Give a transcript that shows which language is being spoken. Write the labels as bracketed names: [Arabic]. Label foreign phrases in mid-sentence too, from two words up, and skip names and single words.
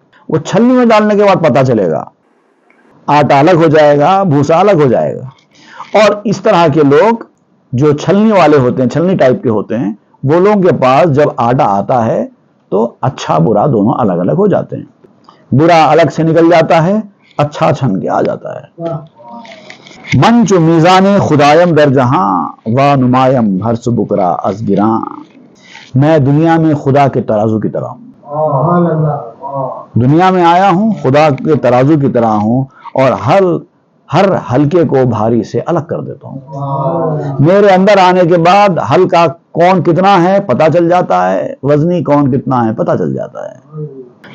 [Urdu] وہ چھلنی میں ڈالنے کے بعد پتا چلے گا، آٹا الگ ہو جائے گا، بھوسا الگ ہو جائے گا. اور اس طرح کے لوگ جو چھلنی والے ہوتے ہیں، چھلنی ٹائپ کے ہوتے ہیں، وہ لوگوں کے پاس جب آٹا آتا ہے تو اچھا برا دونوں الگ الگ ہو جاتے ہیں. برا الگ سے نکل جاتا ہے اچھا چھن کے آ جاتا ہے۔ [Persian] من چو میزان خدایم در جہاں و نمایم ہر بکرا از گراں، [Urdu] میں دنیا میں خدا کے ترازو کی طرح ہوں، دنیا میں آیا ہوں خدا کے ترازو کی طرح ہوں، اور ہر ہلکے کو بھاری سے الگ کر دیتا ہوں۔ میرے اندر آنے کے بعد ہلکا کون کتنا ہے پتہ چل جاتا ہے، وزنی کون کتنا ہے پتہ چل جاتا ہے۔